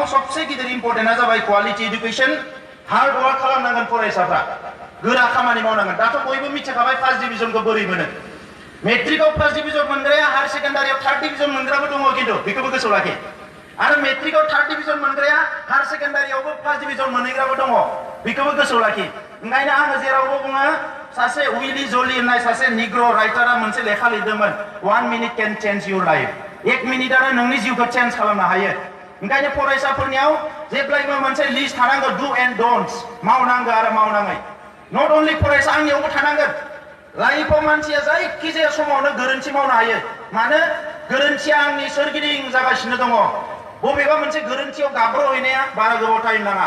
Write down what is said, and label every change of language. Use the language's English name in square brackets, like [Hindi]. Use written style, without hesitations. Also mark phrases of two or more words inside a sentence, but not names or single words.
[Bodo] सबसे गिदिर इम्पर्टेन्टआ जाबाय [English] quality education hard work [Bodo] खालामनांगोन फरायसाफ्रा गोरा खामानि मावनांगोन दाथ' बयबो मिथिखाबाय [English] first division [Bodo] बोरै मोनो मेट्रिकआव [English] first division [Bodo] मोनग्राया [English] higher secondary third division [Bodo] मोनग्राबो दङ खिन्थु बेखौबो गोसोआव लाखि आरो मेट्रिकआव [English] third division [Bodo] मोनग्राया [English] higher secondary first division [Bodo] मोनहैग्राबो दङ बेखौबो गोसोआव लाखि ओंखायनो आङो जेरावबो बुङो सासे उइली जली होननाय सासे निग्र राइटारा मोनसे लेखा लिरदोंमोन [English] 1 minute can change your life [Bodo] 1 मिनिटानो नोंनि जिउखौ चेन्ज खालामनो हायो ओंखायनो फरायसाफोरनियाव जेब्लायबो मोनसे लिस्ट थानांगौ [English] do and don'ts [Bodo] मावनांगौ आरो मावनाङै [English] not only [Bodo] फरायसा आंनियावबो थानांगोन लाइफआव मानसिया जायखिजाया समावनो गोरोन्थि मावनो हायो मानो गोरोन्थिया आंनि सोरगिदिं जागासिनो दङ बबेबा मोनसे गोरोन्थियाव गाब्र'हैनाया बारा गोबाव टाइम